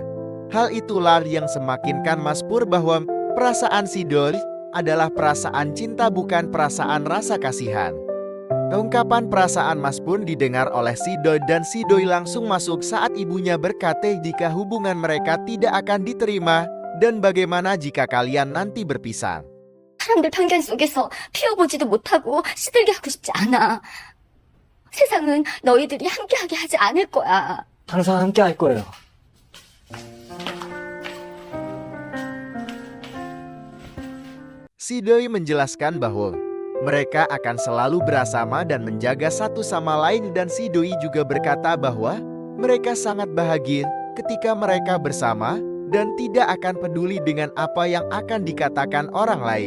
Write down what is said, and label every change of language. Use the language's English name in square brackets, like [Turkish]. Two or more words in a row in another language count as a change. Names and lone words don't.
[Indonesian] Hal itulah yang semakinkan Mas Pur bahwa perasaan si Doi adalah perasaan cinta bukan perasaan rasa kasihan. Ungkapan perasaan Mas Pur didengar oleh si Doi dan si Doi langsung masuk saat ibunya berkata jika hubungan mereka tidak akan diterima dan bagaimana jika kalian nanti berpisah. [Korean] 사람들 편견 속에서 피워보지도 못하고 시들게 하고 싶지 않아. 세상은 너희들이 함께하게 하지 않을 거야. 항상 함께 할 거예요. [Indonesian] Si Doi menjelaskan bahwa mereka akan selalu bersama dan menjaga satu sama lain dan si Doi juga berkata bahwa mereka sangat bahagia ketika mereka bersama dan tidak akan peduli dengan apa yang akan dikatakan orang lain.